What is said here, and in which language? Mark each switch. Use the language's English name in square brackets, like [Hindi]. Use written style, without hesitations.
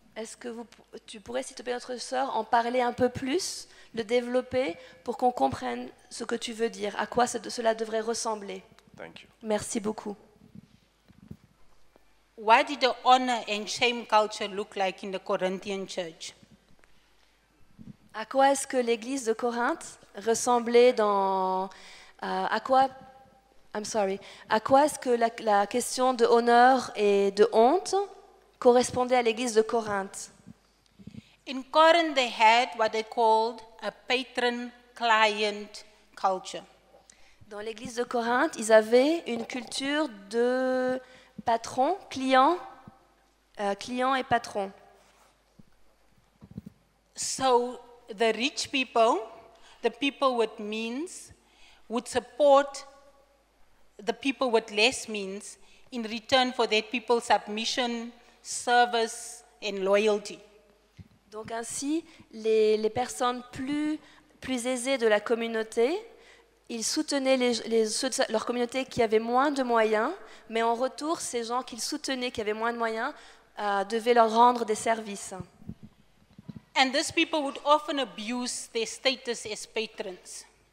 [French] Est-ce que tu pourrais, s'il te plaît, notre sœur, en parler un peu plus, le développer pour qu'on comprenne ce que tu veux dire, à quoi cela devrait ressembler? [English] Thank you. [French] Merci beaucoup. [English] What did the honor and shame culture look like in the Corinthian church? [French] À quoi est-ce que l'église de Corinthe ressemblait à quoi est-ce que la question de honneur et de honte correspondait à l'église de Corinthe? [English] In Corinth, they had what they called a patron-client culture. [French] Dans l'église de Corinthe, ils avaient une culture de patron, client et patron. [English] So the rich people, the people with means, would support the people with less means in return for that people's submission, service, and loyalty. [French] Donc ainsi, les personnes plus aisées de la communauté, ils soutenaient ceux de leur communauté qui avaient moins de moyens, mais en retour, ces gens qu'ils soutenaient qui avaient moins de moyens devaient leur rendre des services. [English] And these people would often abuse their status as patrons.